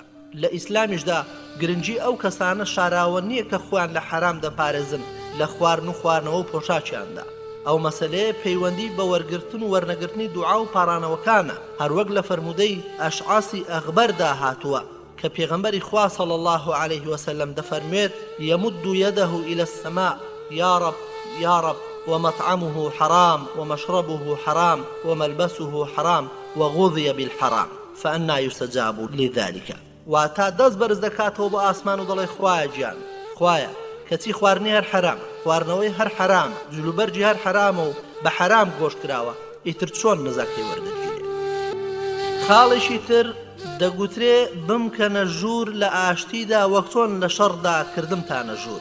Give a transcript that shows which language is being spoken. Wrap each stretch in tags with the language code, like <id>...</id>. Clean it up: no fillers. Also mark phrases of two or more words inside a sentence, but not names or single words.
<ckb>لە ئیسلامیشدا گرنگی ئەو کەسانە شاراوە نییە کە خۆیان لە حرام دەپارێزن لە خواردن و خواردنەوە و پۆشاکیاندا. ئەو مەسەلەیە پەیوەندی بە وەرگرتن و وەرنەگرتنی دوعا و پارانەوەکانە هەروەک لە فەرمودەی ئەشعاسی ئەغبەردا هاتووە کە پێغەمبەری خوا</ckb> <ar>صلی الله علیه وسلم</ar> <ckb>دەفەرمێت</ckb> <ar>يمد يده إلى السماء يا رب يا رب ومطعمه حرام ومشربه حرام وملبسه حرام وغذي بالحرام فأنا يستجاب لذلك.</ar> <ckb>واتا دەست بەرز دەکاتەوە بۆ ئاسمان و دەڵێ خوایە گیان خوایە کەچی خواردنی هەر حرام خواردنەوەی هەر حرام جلوبەرجی هەر حرامە و بە حرام گۆشت کراوە ئیتر چۆن نزاکەی وەردەگیرێ. خاڵێکی تر دەگوترێ بمکەنە ژوور لە ئاشتیدا وەک چۆن لە شەڕدا کردمتانە ژوور.</ckb>